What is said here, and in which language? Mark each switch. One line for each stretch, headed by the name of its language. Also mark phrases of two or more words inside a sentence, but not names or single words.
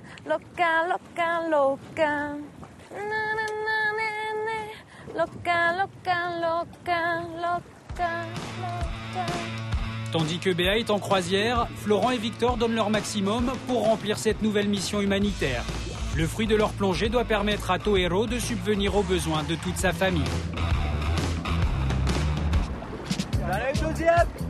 French: loca, loca, loca. Na, na, na, na, na. Loca, loca, loca, loca, loca. Tandis que Béa est en croisière, Florent et Victor donnent leur maximum pour remplir cette nouvelle mission humanitaire. Le fruit de leur plongée doit permettre à Toero de subvenir aux besoins de toute sa famille. Allez, deuxième.